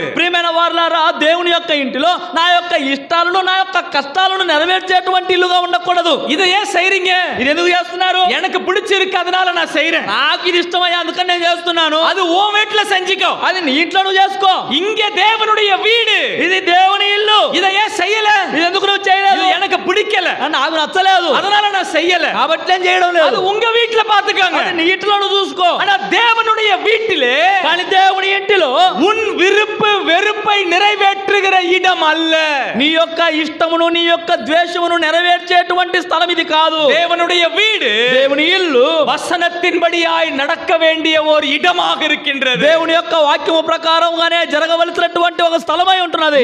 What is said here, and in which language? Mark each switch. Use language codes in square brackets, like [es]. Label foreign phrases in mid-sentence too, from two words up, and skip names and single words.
[te] ప్రియమైన వారలారా, దేవుని యొక్క ఇంటిలో నా యొక్క ఇష్టాలను నా యొక్క కష్టాలను నెరవేర్చేటువంటి ఇల్లుగా ఉండకూడదు. [ta] இதை ஏன் செய்றீங்க? [te] ఇది ఎందుకు చేస్తున్నారు? [ta] எனக்கு பிடிச்சிருக்கு, அதனால நான் செய்றேன். [te] నాకు ఇది ఇష్టమయ్యా అందుకని నేను చేస్తున్నాను. [ta] அது உன் வீட்டுல செஞ்சுக்கோ, [te] అది నీ ఇంట్లో నువ్వు చేసుకో. [ta] இங்க தேவனுடைய வீடு, [te] ఇది దేవుని ఇల్లు. [ta] இதை ஏன் செய்யல? [te] ఇది ఎందుకు నువ్వు చేయలేదు? [ta] இது எனக்கு பிடிக்கல, [te] నాకు నచ్చలేదు, [ta] அதனால நான் செய்யல. [te] కాబట్టి నేను చేయడం లేదు. [ta] அது உங்க வீட்டுல பாத்துக்கோங்க, [te] అది నీ ఇంట్లో నువ్వు చూసుకో. [ta] ஆனா தேவனுடைய வீட்டிலே, [te] కానీ దేవుని ఇంటిలో [ta] உன் விருப்பு வெறுப்பை நிறைவேற்றுகிற இடம் அல்ல. [te] నీ యొక్క ఇష్టమును నీ యొక్క ద్వేషమును నెరవేర్చేటువంటి స్థలం ఇది కాదు. [ta] தேவனுடைய வீடு, [te] దేవుని ఇల్లు [ta] வசனத்தின்படியாய் நடக்க வேண்டிய ஒரு இடமாக இருக்கின்றது. [te] దేవుని యొక్క వాక్యము ప్రకారంగానే జరగవలసినటువంటి ఒక స్థలమై ఉంటున్నది.